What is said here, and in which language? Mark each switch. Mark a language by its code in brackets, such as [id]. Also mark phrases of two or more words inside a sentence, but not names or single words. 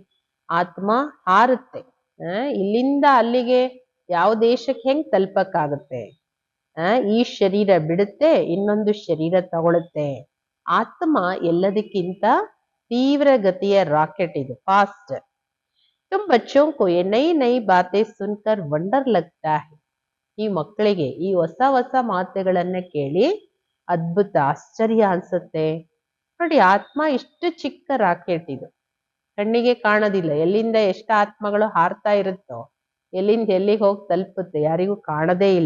[kn] ಆತ್ಮ ಹಾರುತ್ತೆ. ಇಲ್ಲಿಂದ ಅಲ್ಲಿಗೆ ಯಾವ ದೇಶಕ್ಕೆ ಹೆಂಗ್ ತಲುಪಕ್ಕಾಗುತ್ತೆ? ಈ ಶರೀರ ಬಿಡುತ್ತೆ, ಇನ್ನೊಂದು ಶರೀರ ತಗೊಳುತ್ತೆ. ಆತ್ಮ ಎಲ್ಲದಕ್ಕಿಂತ ತೀವ್ರ ಗತಿಯ ರಾಕೆಟ್ ಇದು, ಫಾಸ್ಟ್. [hi] तुम बच्चों को ये नई नई बातें सुनकर वंडर लगता है. [kn] ಈ ಮಕ್ಕಳಿಗೆ ಈ ಹೊಸ ಹೊಸ ಮಾತುಗಳನ್ನ ಕೇಳಿ ಅದ್ಭುತ ಆಶ್ಚರ್ಯ ಅನ್ಸುತ್ತೆ. ನೋಡಿ, ಆತ್ಮ ಇಷ್ಟು ಚಿಕ್ಕ ರಾಕೆಟ್ ಇದು, ಕಣ್ಣಿಗೆ ಕಾಣೋದಿಲ್ಲ. ಎಲ್ಲಿಂದ ಎಷ್ಟು ಆತ್ಮಗಳು ಹಾರ್ತಾ ಇರುತ್ತೋ, ಎಲ್ಲಿಂದ ಎಲ್ಲಿಗೆ ಹೋಗಿ ತಲುಪುತ್ತೆ ಯಾರಿಗೂ ಕಾಣದೇ ಇಲ್ಲ.